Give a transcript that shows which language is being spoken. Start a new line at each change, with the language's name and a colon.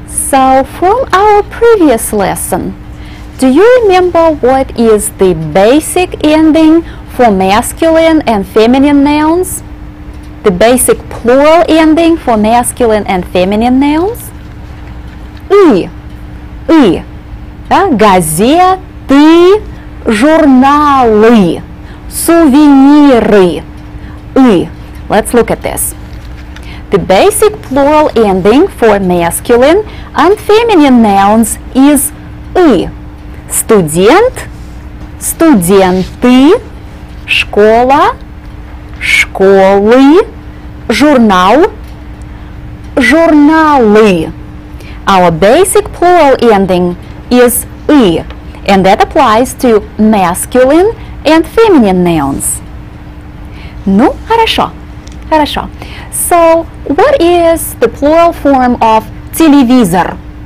English: So from our previous lesson, do you remember what is the basic ending for masculine and feminine nouns? The basic plural ending for masculine and feminine nouns?
Russian: И. Да? Газеты, журналы, сувениры.
English: И. Let's look at this. The basic plural ending for masculine and feminine nouns is «и».
Russian: Студент, студенты, школа, школы, журнал, журналы.
English: Our basic plural ending is «и», and that applies to masculine and feminine nouns.
Russian: Ну, хорошо.
English: So, what is the plural form of телевизор?